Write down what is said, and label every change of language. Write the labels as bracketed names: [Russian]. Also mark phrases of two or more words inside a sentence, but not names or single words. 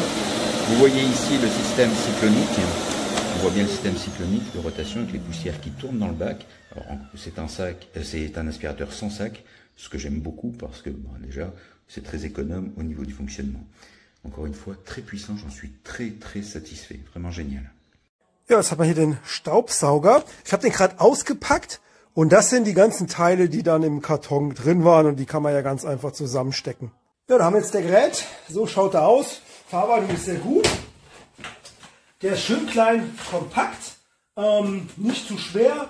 [French] Vous voyez ici le système cyclonique. On voit bien le système cyclonique de rotation avec les poussières qui tournent dans le bac. C'est un aspirateur sans sac, ce que j'aime beaucoup parce que déjà c'est très économe au niveau du fonctionnement. Encore une fois, très puissant, j'en suis très satisfait, vraiment génial. [German] Ja, jetzt hat man hier den Staubsauger. Ich habe den gerade ausgepackt und das sind die ganzen Teile, die dann im Karton drin waren und die kann man ja ganz einfach zusammenstecken. Ja, da haben wir jetzt der Gerät. So schaut er aus. Verarbeitung ist sehr gut. Der ist schön klein, kompakt, nicht zu schwer.